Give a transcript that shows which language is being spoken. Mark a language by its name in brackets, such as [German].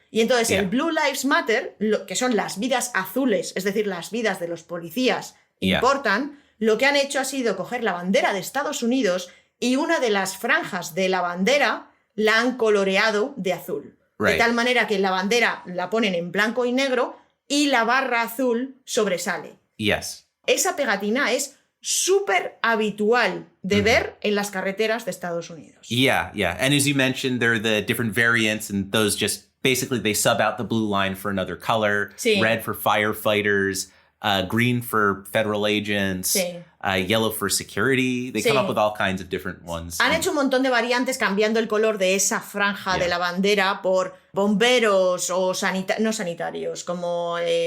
[Spanish] Y entonces el Blue Lives Matter, que son las vidas azules, es decir, las vidas de los policías, importan, lo que han hecho ha sido coger la bandera de Estados Unidos y una de las franjas de la bandera la han coloreado de azul. De tal manera que la bandera la ponen en blanco y negro y la barra azul sobresale. Esa pegatina es súper habitual de ver en las carreteras de Estados Unidos. [English] Yeah. And as you mentioned, there are the different variants, and those just basically they sub out the blue line for another color. Red for firefighters, green for federal agents, yellow for security. They come up with all kinds of different ones. [Spanish] Han hecho un montón de variantes cambiando el color de esa franja de la bandera por bomberos o no sanitarios, como...